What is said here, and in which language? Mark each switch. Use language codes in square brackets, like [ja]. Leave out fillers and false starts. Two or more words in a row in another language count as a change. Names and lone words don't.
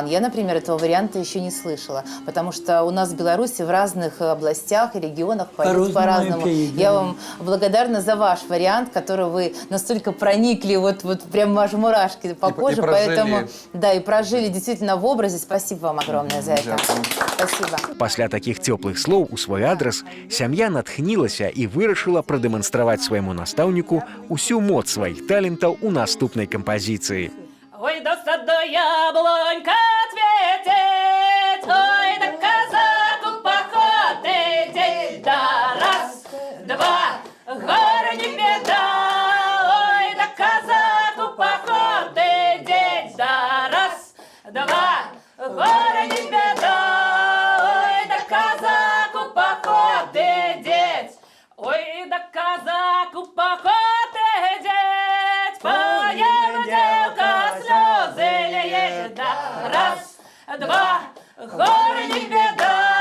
[ru] Я, например, этого варианта еще не слышала, потому что у нас в Беларуси в разных областях и регионах поют по-разному. Я вам благодарна за ваш вариант, который вы настолько проникли, вот прям аж мурашки по коже, поэтому, да, и прожили действительно в образе. Спасибо вам огромное за это. Спасибо. [be] Пасля такіх цёплых слоў у свой адрас сям'я натхнілася і вырашыла прадэманстраваць свайму настаўніку усю моц сваіх талентаў у наступнай кампазіцыі. [ru] Ой, да сада яблонька цветет, ой, да казаку поход идет, да раз, два, горе не беда, ой, да казаку поход идет, да раз, два, горе не беда, ой, да казаку поход идет, ой, да казаку поход идет, поем девка слезы леет, да раз, два, горе не беда,